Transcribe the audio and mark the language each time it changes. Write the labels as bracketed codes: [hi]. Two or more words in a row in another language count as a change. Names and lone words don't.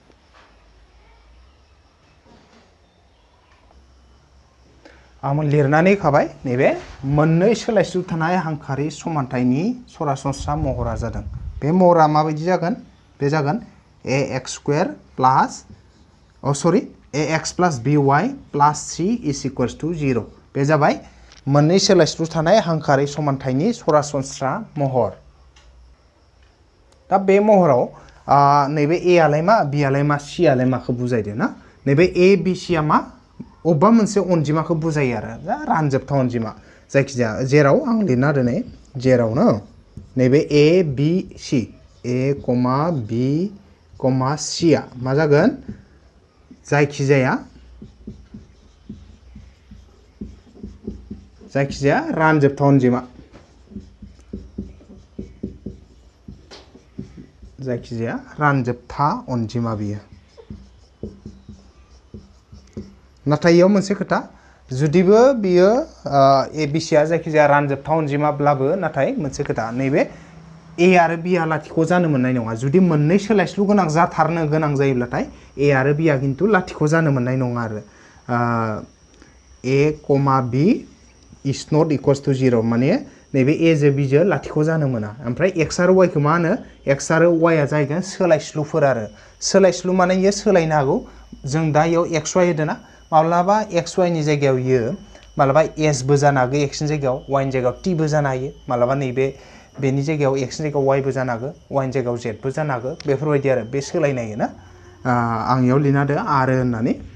[brx] आं लिरनानै होखाबाय नैबे मोननै सोलायस्लु थानाय हांखोआरि समानथायनि सरासनस्रा महरा जादों बे महरा माबायदि जागोन बे जागोन [en] ax square plus ax plus by plus c is equals to 0 [brx] बे जाबाय मोननै सोलायस्लु थानाय हांखोआरि समानथायनि सरासनस्रा महर दा बे महराव नैबे a आलाय मा b आलाय मा c आलाय माखौ बुजायदो ना नैबे a b c आ मा अबेबा मोनसे अनजिमाखौ बुजायो आरो दा रानजोबथा अनजिमा जायखिजाया जेराव आं लिरना दोनै जेराव ना नैबे a b c a, b, c आ मा जागोन जायखिजाया रानजोबथा अनजिमा जायखिजाया रानजोबथा अनजिमा बियो नाथाय इयाव मोनसे खोथा जुदिबो बियो a b c आ जायखिजाया रानजोबथा अनजिमाब्लाबो नाथाय मोनसे खोथा नैबे a आरो b आ लाथिख' जानो मोननाय नङा जुदि मोननै सोलायस्लु गोनां जाथारनो गोनां जायोब्लाथाय a आरो b आ किन्तु लाथिख' जानो मोननाय नङा आरो [en] a, b is not equals to 0 [brx] माने नैबे a जो b जो लाथिख' जानो मोना ओमफ्राय x आरो y खौ मा होनो x आरो y आ जाहैगोन सोलायस्लुफोर आरो सोलायस्लु माने इयो सोलायनो हागौ जों दा इयाव x y होदोना माब्लाबा x y नि जायगायाव इयो माब्लाबा s बो जानो हागौ x नि जायगायाव y नि जायगायाव t बो जानो हायो माब्लाबा नैबे बेनि जायगायाव x नि जायगायाव y बो जानो हागौ y नि जायगायाव z बो जानो हागौ बेफोरबायदि आरो बे सोलायनाय ना आं इयाव लिरना होदो आरो होननानै